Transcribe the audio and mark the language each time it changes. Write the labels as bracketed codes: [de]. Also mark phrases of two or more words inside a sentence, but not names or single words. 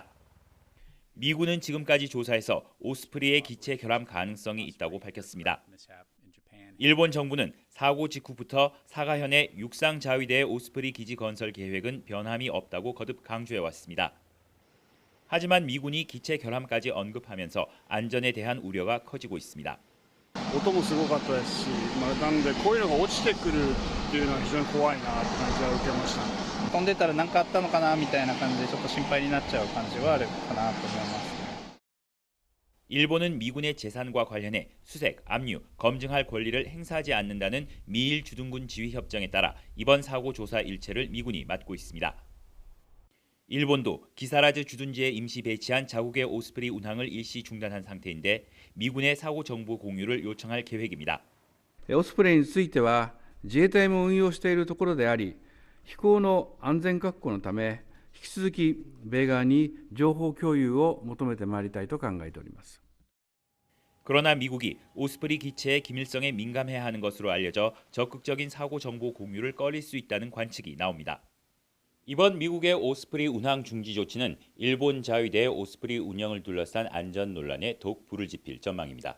[ko] 미군은 지금까지 조사에서 오스프리의 기체 결함 가능성이 있다고 밝혔습니다. 일본 정부는 사고 직후부터 사가현의 육상 자위대의 오스프리 기지 건설 계획은 변함이 없다고 거듭 강조해왔습니다. 하지만 미군이 기체 결함까지 언급하면서 안전에 대한 우려가 커지고 있습니다. [ja] 音もすごかったですし、なのでこういうのが落ちてくるっていうのは非常に怖いなって感じは受けました。飛んでたら何かあったのかなみたいな感じでちょっと心配になっちゃう感じはあるかなと思います。 [ko] 일본은 미군의 재산과 관련해 수색, 압류, 검증할 권리를 행사하지 않는다는 미일 주둔군 지휘 협정에 따라 이번 사고 조사 일체를 미군이 맡고 있습니다. 일본도 기사라즈 주둔지에 임시 배치한 자국의 오스프리 운항을 일시 중단한 상태인데 미군의 사고 정보 공유를 요청할 계획입니다. [ja] オスプレイについては自衛隊も運用しているところであり、飛行の安全確保のため引き続き米側に情報共有を求めてまいりたいと考えております. [ko] 그러나 미국이 오스프리 기체의 기밀성에 민감해야 하는 것으로 알려져 적극적인 사고 정보 공유를 꺼릴 수 있다는 관측이 나옵니다. 이번 미국의 오스프리 운항 중지 조치는 일본 자위대의 오스프리 운영을 둘러싼 안전 논란에 더욱 불을 지필 전망입니다.